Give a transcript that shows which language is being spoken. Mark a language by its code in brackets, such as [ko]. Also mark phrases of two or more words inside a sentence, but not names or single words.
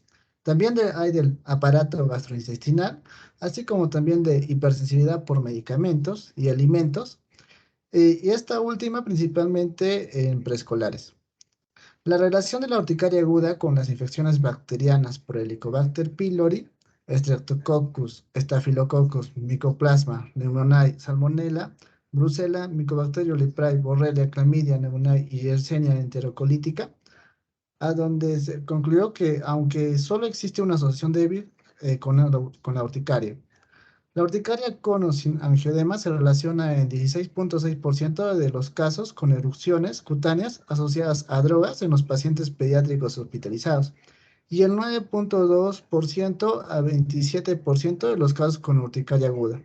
[es] También hay del aparato gastrointestinal, así como también de hipersensibilidad por medicamentos y alimentos, y esta última principalmente en preescolares. La relación de la urticaria aguda con las infecciones bacterianas por Helicobacter pylori, Streptococcus, Staphylococcus, Mycoplasma, Pneumoniae, Salmonella, Brucella, Mycobacterium leprae, Borrelia, Clamidia, Pneumoniae y Yersinia enterocolítica, a donde se concluyó que aunque solo existe una asociación débil con la urticaria, la urticaria con o sin angiodema se relaciona en 16.6% de los casos con erupciones cutáneas asociadas a drogas en los pacientes pediátricos hospitalizados y el 9.2% a 27% de los casos con urticaria aguda.